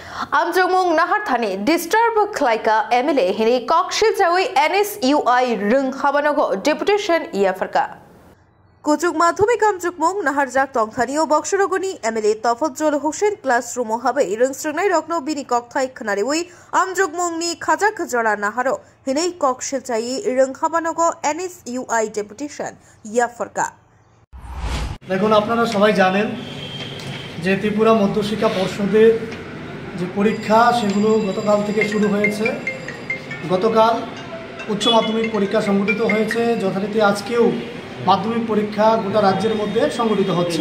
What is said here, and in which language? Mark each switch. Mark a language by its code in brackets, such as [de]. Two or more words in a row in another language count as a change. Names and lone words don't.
[trp] Amjongmung Nahar Thani Disturb Klaika MLA Hini Kokshil Chawi NSUI Rung Habanogo Deputation Iafarka Kuchuk Madhyamik Amjongmung Naharjak Tongthani o Bokshorogoni MLA Tafadzul Hussein classroom habe Rung Strungnai Rokno Bini Kokthai Khanariwi Amjongmung ni Khajak Jora Naharo Hini Kokshil Chai Rung Habanogo NSUI Deputation Iafarka [bn] দেখুন আপনারা সবাই জানেন যে ত্রিপুরা মধ্যশিক্ষা পর্ষদের যে পরীক্ষা সেগুলো গতকাল থেকে শুরু হয়েছে। গতকাল উচ্চ মাধ্যমিক পরীক্ষা সংগঠিত হয়েছে, যথারীতি আজকেও মাধ্যমিক পরীক্ষা গোটা রাজ্যের মধ্যে সংগঠিত হচ্ছে।